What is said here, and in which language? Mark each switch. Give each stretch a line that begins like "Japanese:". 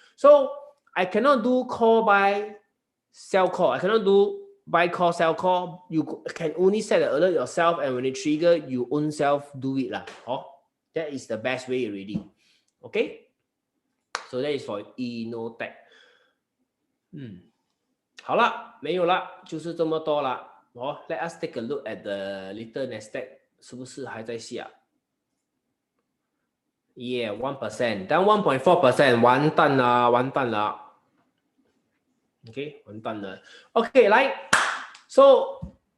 English: So I cannot do call, buy, sell call. I cannot do buy call, sell call. You can only set the alert yourself, and when it trigger, you own self do it lah. That is the best way already. Okay, so that is for Innotech.
Chinese: 好了，没有了，就是这么多了。
English: Let us take a look at the little Nasdaq，
Chinese: 是不是还在下
English: ？Yeah, 1%, down 1.4%，
Chinese: 完蛋了。 OK， 完蛋了。OK， 来 ，So